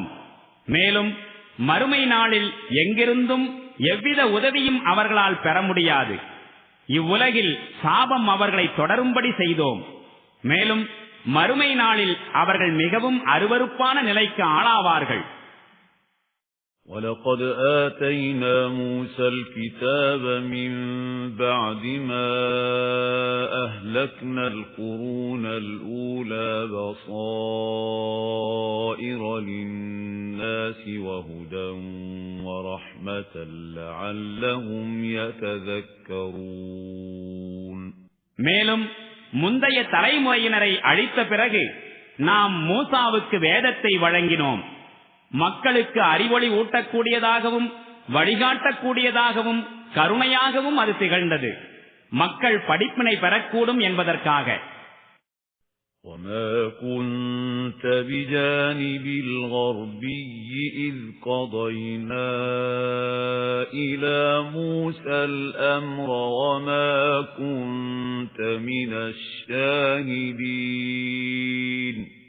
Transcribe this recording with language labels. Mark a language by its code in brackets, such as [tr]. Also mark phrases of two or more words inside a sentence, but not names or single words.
[ta] மேலும் மறுமை நாளில் எங்கிருந்தும் எவ்வித உதவியும் அவர்களால் பெற முடியாது. இவ்வுலகில் சாபம் அவர்களை தொடரும்படி செய்தோம். மேலும் மறுமை நாளில் அவர்கள் மிகவும் அருவருப்பான நிலைக்கு ஆளாவார்கள். [ar] وَلَقَدْ آتَيْنَا مُوسَى الْكِتَابَ مِنْ بَعْدِ مَا أَهْلَكْنَا الْقُرُونَ الْأُولَى بَصَائِرَ لِلنَّاسِ وَهُدًى وَرَحْمَةً لَعَلَّهُمْ يَتَذَكَّرُونَ. [ta] மேலும் முந்தைய தலைமுறையினரை அழித்த பிறகு நாம் மூசாவுக்கு வேதத்தை வழங்கினோம். மக்களுக்கு அறிவொளி ஊட்டக்கூடியதாகவும் வழிகாட்டக்கூடியதாகவும் கருணையாகவும் அது திகழ்ந்தது. மக்கள் படிப்பினை பெறக்கூடும் என்பதற்காக. [ar] وَمَا كُنْتَ بِجَانِبِ الْغَرْبِيِّ إِذْ قَضَيْنَا إِلَى مُوسَى الْأَمْرَ وَمَا كُنْتَ مِنَ الشَّاهِدِينَ